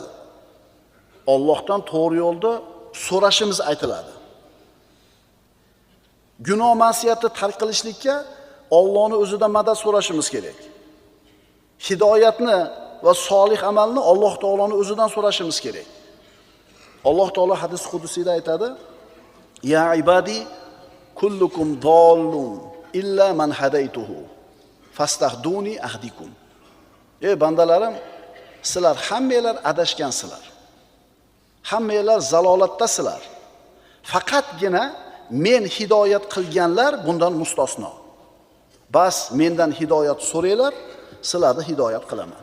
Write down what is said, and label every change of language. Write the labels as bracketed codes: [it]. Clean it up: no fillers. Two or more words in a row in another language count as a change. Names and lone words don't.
[uz] Allohdan to'g'ri yo'lda so'rashimiz aytiladi. Gunoh ma'siyatni tark qilishlikka Allohning o'zidan madad so'rashimiz kerak. Hidoyatni va solih amalni Alloh taoloning o'zidan so'rashimiz kerak. Alloh taolo hadis qudusiyda aytadi: [ar] "يا عبادي كلكم ضال إلا من هديته فاستهدوني أهدكم." [uz] Ey bandalarim, sizlar hammanglar adashgansizlar. Hammanglar zalolatdasizlar. Faqatgina men hidoyat qilganlar bundan mustasno. Bas mendan hidoyat so'ranglar, sizlarni hidoyat qilaman.